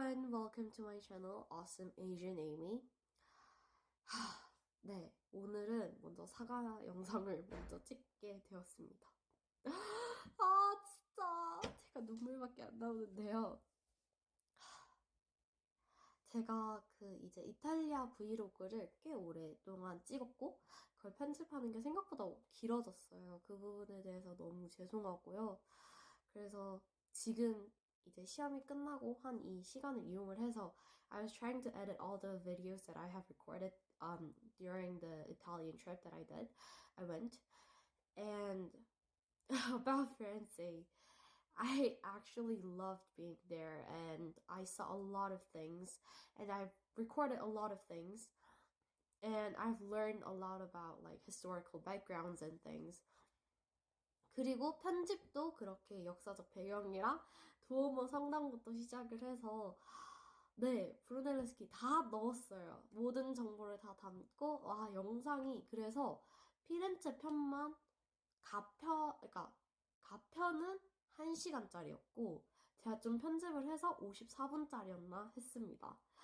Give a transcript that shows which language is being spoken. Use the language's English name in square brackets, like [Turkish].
[English] welcome to my channel, Awesome Asian Amy. [Korean] 네, 오늘은 먼저 사과 영상을 먼저 찍게 되었습니다. 진짜 제가 눈물밖에 안 나오는데요. 제가 이제 이탈리아 브이로그를 꽤 오랫동안 찍었고 그걸 편집하는 게 생각보다 길어졌어요. 그 부분에 대해서 너무 죄송하고요. 그래서 지금 이제 시험이 끝나고 한 이 시간을 이용을 해서 [English] I was trying to edit all the videos that I have recorded during the Italian trip that I went. And about Firenze, I actually loved being there and I saw a lot of things and I've recorded a lot of things and I've learned a lot about like historical backgrounds and things. [Korean] 그리고 편집도 그렇게 역사적 배경이랑 두오모 성당부터 시작을 해서 네, 브루넬레스키 다 넣었어요. 모든 정보를 다 담고 와, 영상이 그래서 피렌체 편만 그러니까 가편은 1시간짜리였고 제가 좀 편집을 해서 54분짜리였나 했습니다.